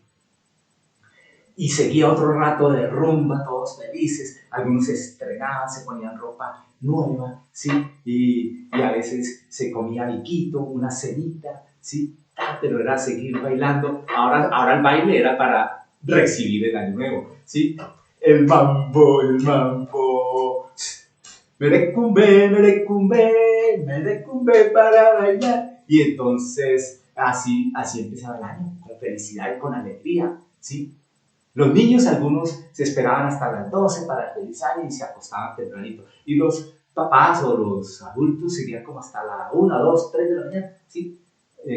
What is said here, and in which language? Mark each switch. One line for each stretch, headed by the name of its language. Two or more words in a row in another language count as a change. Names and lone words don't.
Spanish: Y seguía otro rato de rumba, todos felices, algunos se estrenaban, se ponían ropa nueva, ¿sí? Y a veces se comía biquito, una cenita, ¿sí? Pero era seguir bailando. Ahora el baile era para recibir el año nuevo, ¿sí? El mambo, el mambo. Merecumbe, merecumbe, merecumbe para bailar. Y entonces así empezaba el año, con felicidad y con alegría, ¿sí? Los niños, algunos se esperaban hasta las 12 para el feliz año y se acostaban tempranito. Y los papás o los adultos seguían como hasta la 1, 2, 3 de la mañana, ¿sí?